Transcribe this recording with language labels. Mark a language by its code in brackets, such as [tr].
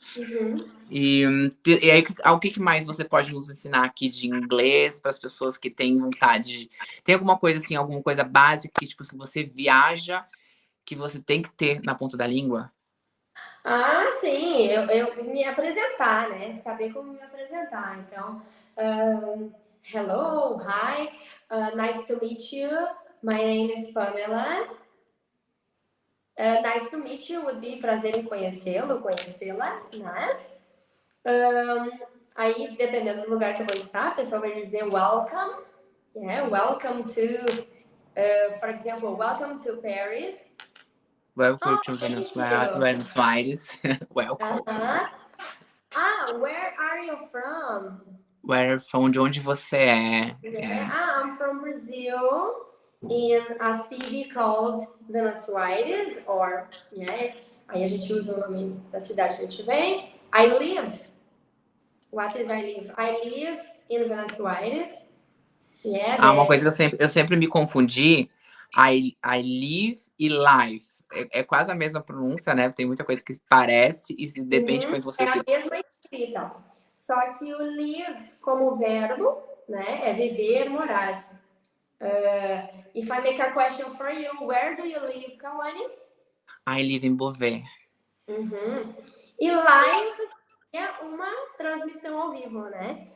[pt] Uhum. E aí, o que mais você pode nos ensinar aqui de inglês para as pessoas que têm vontade de... Tem alguma coisa assim, alguma coisa básica que, tipo, se você viaja, que você tem que ter na ponta da língua? Sim, eu me apresentar, né? Saber como me apresentar. [en] Então, hello, hi, nice to meet you. My name is Pamela. Nice to meet you would be [pt] prazer em conhecê-lo, conhecê-la, né? Aí, dependendo do lugar que eu vou estar, a pessoa vai dizer welcome. [en] Yeah, welcome to, for example, welcome to Paris. Welcome to Thank Buenos you. Aires. Welcome. Where are you from? Where from? [pt] De onde você é? [en] Yeah. I'm from Brazil. in a city called Buenos Aires, or, yeah, [pt] aí a gente usa o nome da cidade que a gente vem. [en] I live. What is I live? I live in Buenos Aires. Yeah, [pt] Ah, uma coisa que eu sempre me confundi, I live e life. É quase a mesma pronúncia, né? Tem muita coisa que parece e se depende quando é você a se... mesma escrita. Só que o live como verbo, né, é viver, morar. [en] If I make a question for you, where do you live, Kawane? I live in Beauvais. [pt] E live é uma transmissão ao vivo, né?